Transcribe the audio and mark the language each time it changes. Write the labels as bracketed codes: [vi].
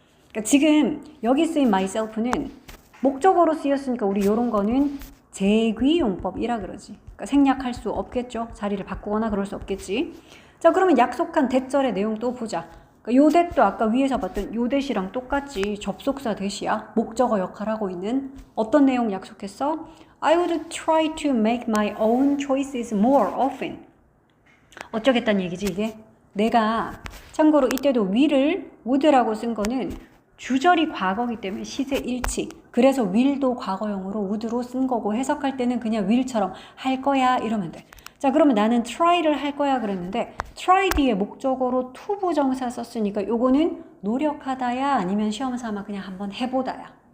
[ko] 그러니까 지금 여기 쓰인 myself는 목적어로 쓰였으니까 우리 요런 거는 제귀용법이라 그러지. 그러니까 생략할 수 없겠죠. 자리를 바꾸거나 그럴 수 없겠지. 자, 그러면 약속한 대절의 내용 또 보자. 그러니까 요 대도 아까 위에서 봤던 요 대시랑 똑같지. 접속사 대시야. 목적어 역할하고 있는. 어떤 내용 약속했어? [en] I would try to make my own choices more often. [ko] 어쩌겠다는 얘기지 이게? 내가 참고로 이때도 will을 would라고 쓴 거는 주절이 과거이기 때문에 시제 일치. 그래서 will도 과거형으로 would로 쓴 거고 해석할 때는 그냥 will처럼 할 거야 이러면 돼. 자, 그러면 나는 try를 할 거야 그랬는데 try 뒤에 목적어로 to 부정사 썼으니까 요거는 노력하다야 아니면 시험 삼아 그냥 한번 해보다야.